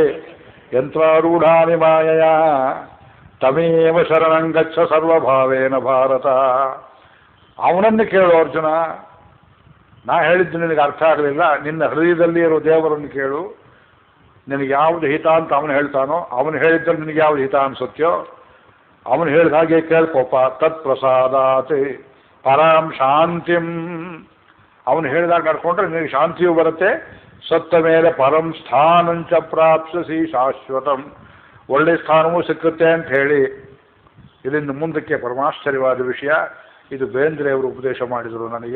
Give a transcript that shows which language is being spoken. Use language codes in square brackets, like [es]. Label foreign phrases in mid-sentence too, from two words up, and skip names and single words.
[sa] ಯಂತ್ರಾರೂಢಾನಿ ಮಾಯಯ ತಮೇವ ಶರಣಂಗಚ್ಚ ಸರ್ವಭಾವೇನ ಭಾರತ. [kn] ಅವನನ್ನು ಕೇಳು ಅರ್ಜುನ. ನಾ ಹೇಳಿದ್ದು ನಿನಗೆ ಅರ್ಥ ಆಗಲಿಲ್ಲ, ನಿನ್ನ ಹೃದಯದಲ್ಲಿ ಇರೋ ದೇವರನ್ನು ಕೇಳು. ನಿನಗೆ ಯಾವುದು ಹಿತ ಅಂತ ಅವನು ಹೇಳ್ತಾನೋ, ಅವನು ಹೇಳಿದ್ದಲ್ಲಿ ನಿನಗೆ ಯಾವುದು ಹಿತ ಅನ್ಸುತ್ತೆಯೋ ಅವನು ಹೇಳಿದ ಹಾಗೆ ಕೇಳ್ಕೋಪ. [sa] ತತ್ ಪ್ರಸಾದಾತ್ ಪರಾಂ ಶಾಂತಿಂ. [kn] ಅವನು ಹೇಳಿದಾಗ ನಡ್ಕೊಂಡ್ರೆ ನಿನಗೆ ಶಾಂತಿಯೂ ಬರುತ್ತೆ. ಸತ್ತ ಮೇಲೆ [sa] ಪರಂ ಸ್ಥಾನಂಚ ಪ್ರಾಪ್ಸಸಿ ಶಾಶ್ವತಂ. [kn] ಒಳ್ಳೆ ಸ್ಥಾನವೂ ಸಿಕ್ಕುತ್ತೆ ಅಂತ ಹೇಳಿ ಇದರಿಂದ ಮುಂದಕ್ಕೆ ಪರಮಾಶ್ಚರ್ಯವಾದ ವಿಷಯ. ಇದು ಬೇಂದ್ರೆಯವರು ಉಪದೇಶ ಮಾಡಿದರು ನನಗೆ.